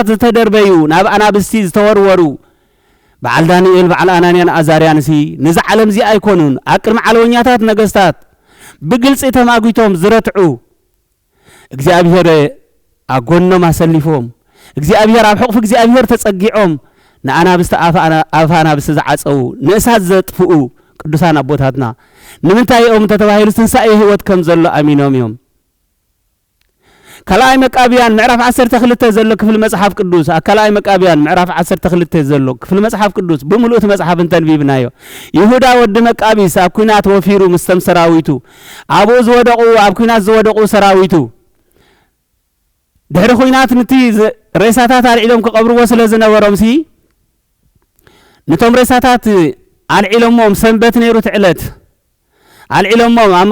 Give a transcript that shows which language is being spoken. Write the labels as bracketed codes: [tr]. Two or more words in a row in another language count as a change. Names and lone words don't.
[ti] ዝተደርበዩ ናብ አናብስቲ ዝተወርወሩ በዓል ዳንኤል በዓል አናንያን አዛርያንሲ ነዛ ዓለም እዚ አይኮኑን አቅርም ዓለወኛታት ነገስታት በግልጽ ተማጉይቶም ዝረትዑ እግዚአብሔር አጎኖም አሰሊፎም እግዚአብሔር ኣብ ሕቅፍ እግዚአብሔር ተጸጊዖም ንአናብስተ አፋናብስተ ዝዓጸው ንእሳት ዘጥፍኡ ቅዱሳን አቦታትና ንምንታይኦም ተተባሂሉ ትንሳኤ ህይወት ከም ዘሎ አሚኖም እዮም ከላይ መቃብያን ምዕራፍ 12 ዘሎ ክፍል መጽሐፍ ቅዱስ አከላይ መቃብያን ምዕራፍ 12 ዘሎ ክፍል መጽሐፍ ቅዱስ በሙሉት መጽሐፍ እንተንቢብናዮ ይሁዳ ወድ መቃቢስ ኣብ ኩናት ወፊሩ ምስተም ሰራዊቱ አቡ ዝወደቁ ኣብ ኩናት ዝወደቁ ሰራዊቱ ድሕሪ ኩናት ነቲ ሬሳታት አልዒሎም ከቀብርዎ ስለ ዝነበሮምሲ ነቶም ሬሳታት አልዒሎሞም ሰንበት ነይሩ ትዕለት አልዒሎሞም ኣብ